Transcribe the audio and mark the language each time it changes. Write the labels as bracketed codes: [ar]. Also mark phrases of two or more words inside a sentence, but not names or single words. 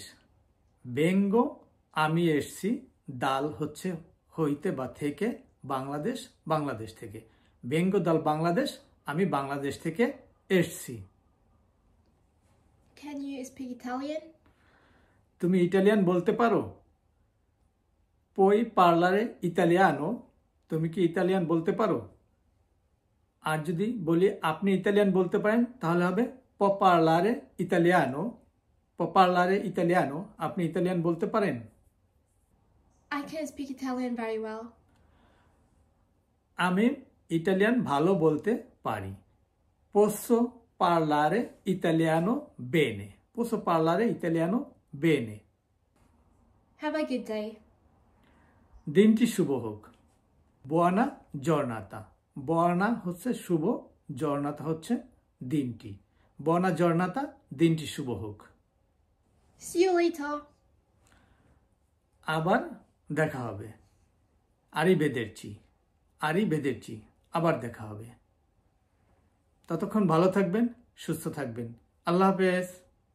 [bn] বেঙ্গো আমি এসছি, দাল হচ্ছে হইতে বা থেকে, বাংলাদেশ বাংলাদেশ থেকে। [it] Vengo dal Bangladesh, [bn] আমি বাংলাদেশ থেকে এসছি। [en] Can you speak Italian? [bn] তুমি ইটালিয়ান বলতে পারো? [it] পুoi parlare italiano, [bn] তুমি কি ইটালিয়ান বলতে পারো? আর যদি বলি আপনি ইটালিয়ান বলতে পারেন তাহলে হবে [it] può parlare italiano, può parlare italiano, [bn] আপনি ইটালিয়ান বলতে পারেন? [en] I can speak Italian very well. [bn] আমি ইটালিয়ান ভালো বলতে পারি। [it] posso parlare italiano bene, posso parlare italiano bene. [en] Have a good day. [bn] দিনটি শুভ হোক। [it] Buona giornata, [bn] বুয়ানা হচ্ছে শুভ, জর্নাতা হচ্ছে দিনটি। [it] Buona giornata, [bn] দিনটি শুভ হোক। [en] See you later. [bn] আবার দেখা হবে। [it] Arrivederci, arrivederci, [bn] আবার দেখা হবে। ততক্ষণ ভালো থাকবেন, সুস্থ থাকবেন। আল্লাহ হাফেজ।